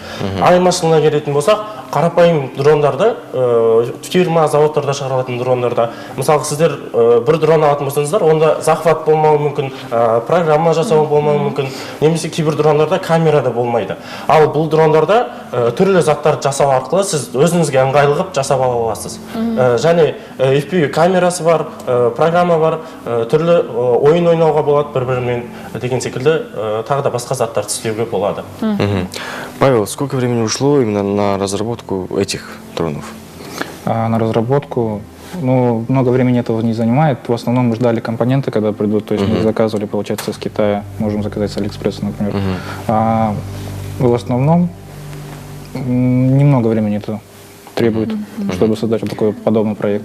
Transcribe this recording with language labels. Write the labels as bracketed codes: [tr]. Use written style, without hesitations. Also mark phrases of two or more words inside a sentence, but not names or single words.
[kk] Айырмашылығына келетін болсақ, қарапайым дрондарды, фирма, заводтарда шығарылатын дрондарда, мысалы сіздер бір дрон алатын болсаңыздар, онда захват болмауы мүмкін, программа жасауы болмауы мүмкін, немесе кейбір дрондарда камера да болмайды. Ал бұл дрондарда түрлі заттарды жасау арқылы сіз өзіңізге ыңғайлы жасап ала аласыз. Және FPV камерасы бар, программа бар, түрлі ойын ойнауға болады бір-бірімен деген секілді тағы да басқа заттарды істеуге болады. [ru] Павел, сколько времени ушло именно на разработку этих дронов? На разработку, ну, много времени этого не занимает. В основном мы ждали компоненты, когда придут, то есть мы заказывали, получается, с Китая, можем заказать с Алиэкспресса, например. В основном немного времени это требует, чтобы создать вот такой подобный проект.